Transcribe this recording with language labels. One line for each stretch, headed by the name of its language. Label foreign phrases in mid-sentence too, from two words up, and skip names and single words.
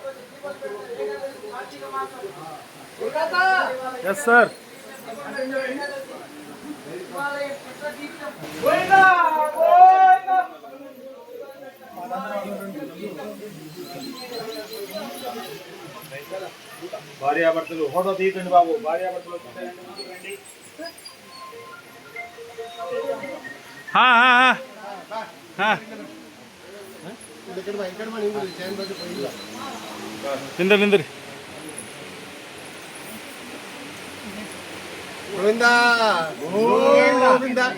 English: yes sir.
Telugu: భార్య భర్తలు ఫోటో తీయకండి బాబు, భార్య భర్తలు ಹಾ ಹಾ ಹಾ ಹಾ
Kannada: ಈ ಕಡೆ ಬಾ, ಈ ಕಡೆ ಬಾ, ನೀವು ಚೈನ್ ಬಾಜು ಇಲ್ಲ. ನಿಂದ್ರಿ ಗೋವಿಂದ ಗೋವಿಂದ